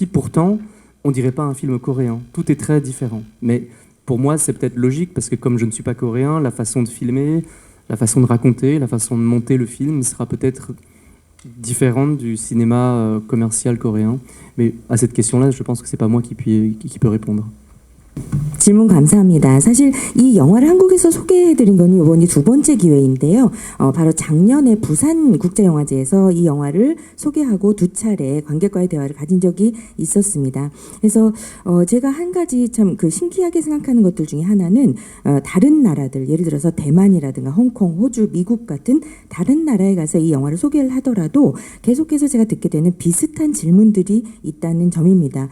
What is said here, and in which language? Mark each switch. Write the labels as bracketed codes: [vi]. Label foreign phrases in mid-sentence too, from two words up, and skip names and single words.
[fr] Pourtant, on dirait pas un film coréen. Tout est très différent. Mais pour moi, c'est peut-être logique parce que comme je ne suis pas coréen, la façon de filmer, la façon de raconter, la façon de monter le film sera peut-être différente du cinéma commercial coréen. Mais à cette question-là, je pense que c'est pas moi qui peut répondre. [ko] 질문 감사합니다. 사실 이 영화를 한국에서 소개해드린 건 이번이 2번째 기회인데요. 바로 작년에 부산국제영화제에서 이 영화를 소개하고 2차례 관객과의 대화를 가진 적이 있었습니다. 그래서 제가 한 가지 참 그 신기하게 생각하는 것들 중에 하나는 다른 나라들, 예를 들어서 대만이라든가 홍콩, 호주, 미국 같은 다른 나라에 가서 이 영화를 소개를 하더라도 계속해서 제가 듣게 되는 비슷한 질문들이 있다는 점입니다.